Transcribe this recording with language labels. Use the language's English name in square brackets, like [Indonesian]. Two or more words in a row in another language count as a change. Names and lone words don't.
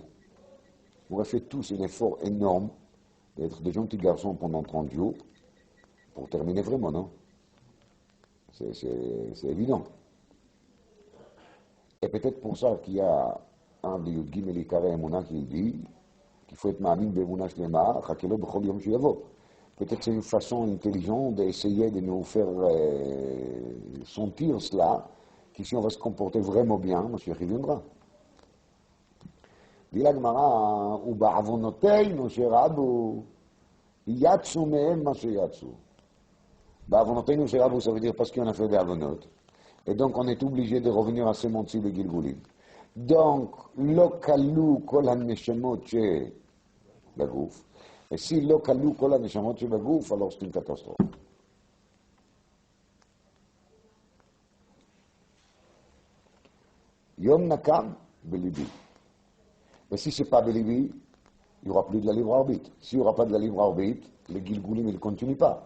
[French] On aurait fait tous un effort énorme d'être des gentils garçons pendant 30 jours, pour terminer vraiment, non? C'est évident. Et peut-être pour ça qu'il y a un des [Hebrew] י"ג עיקרי אמונה [French] qui dit qu'il faut être [Hebrew] מאמין באמונה שלמה, אחכה לו בכל יום שיבוא. [French] Peut-être c'est une façon intelligente d'essayer de nous faire sentir cela, que si on va se comporter vraiment bien, Mashiach viendra. Dit la Gemara, [Hebrew] ובעוונותינו שרבו, יצאו מהם מה שיצאו. בעוונותינו שרבו, [French] ça veut dire parce qu'on a fait des avonot. Et donc on est obligé de revenir à ce monde-ci de Gilgulim. Donc, [Hebrew] לא כלו כל הנשמות שבגוף, [French] et si [Hebrew] לא כלו כל הנשמות שבגוף, [French] alors c'est une catastrophe. [Hebrew] יום נקם בלבי. [French] Mais si ce n'est pas Belibi, il n'y aura plus de la libre arbitre. S'il n'y aura pas de la libre arbitre, les Gilgoulim ne continuent pas.